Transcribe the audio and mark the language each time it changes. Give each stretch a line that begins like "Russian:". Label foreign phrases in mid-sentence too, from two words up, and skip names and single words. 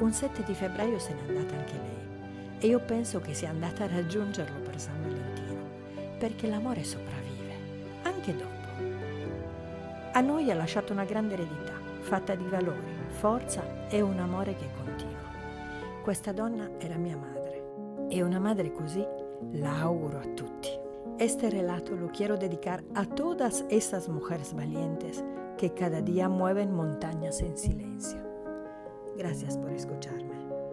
Italian: Un 7 di febbraio se n'è andata anche lei e io penso che sia andata a raggiungerlo per San Valentino, perché l'amore sopravvive, anche dopo. A noi ha lasciato una grande eredità, fatta di valori, forza e un amore che continua. Questa donna era mia madre, e una madre così la auguro a tutti.
Spanish: Este relato lo quiero dedicar a todas esas mujeres valientes que cada día mueven montañas en silencio. Gracias por escucharme.